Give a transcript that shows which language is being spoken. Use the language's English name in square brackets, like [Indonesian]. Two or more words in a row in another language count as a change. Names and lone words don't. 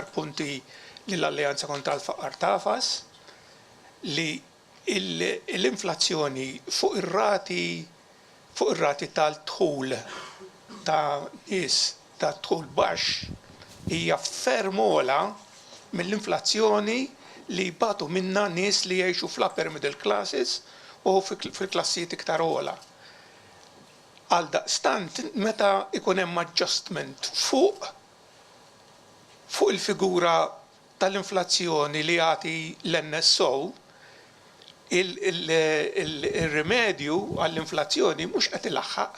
[Maltese] punti li l-Alleanza kontra l-Faqar tafas li l-inflazzjoni fuq ir-rati tal-dħul ta' nies ta' dħul baxx hija ferm ogħla mill-inflazzjoni li batu minna nies li jgħixu fl- [English] upper middle classes [Maltese] u fil-klassijiet iktar ogħla. Għaldaqstant meta ikun hemm adjustment fuq il-figura tal-inflazzjoni li jagħti l-NSO, il-rimedju għall-inflazzjoni mhux qed ilaħħaq.